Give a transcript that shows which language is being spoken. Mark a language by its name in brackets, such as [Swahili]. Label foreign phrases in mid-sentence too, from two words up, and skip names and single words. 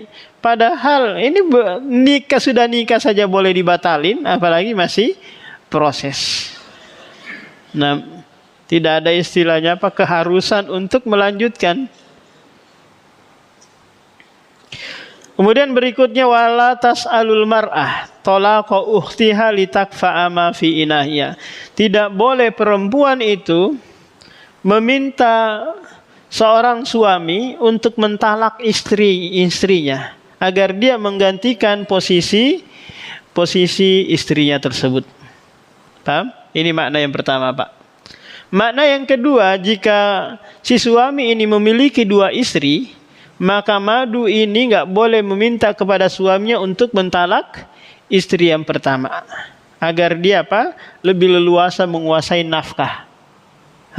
[Indonesian] Padahal ini sudah nikah saja boleh dibatalin, apalagi masih proses. Nah, tidak ada istilahnya keharusan untuk melanjutkan. Kemudian berikutnya, [Arabic] wala tas'alul mar'ah talaqa ukhtiha litakfa'a ma fi inahiyah. [Indonesian] Tidak boleh perempuan itu meminta seorang suami untuk mentalak istrinya agar dia menggantikan posisi istrinya tersebut. Paham? Ini makna yang pertama, Pak. Makna yang kedua, jika si suami ini memiliki dua istri, maka madu ini nggak boleh meminta kepada suaminya untuk mentalak istri yang pertama, agar dia lebih leluasa menguasai nafkah.